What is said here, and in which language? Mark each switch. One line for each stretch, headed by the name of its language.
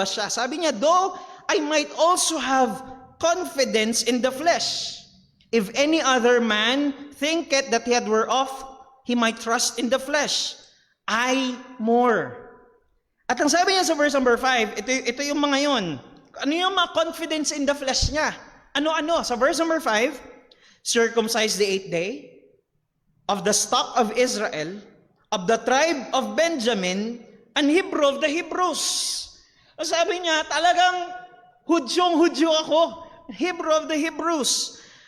Filipino: Sabi niya,
English: though I might also have confidence in the flesh. If any other man thinketh that he had whereof he might trust in the flesh, I more.
Filipino: At ang sabi niya sa verse number 5, ito yung mga yun. Ano yung mga
English: confidence in the flesh
Filipino: niya? Ano?
English: Sa verse number 5, circumcised the 8th day, of the stock of Israel, of the tribe of Benjamin, and Hebrew of the Hebrews.
Filipino: Sabi niya, talagang Hudyong-Hudyo ako,
English: Hebrew of the Hebrews.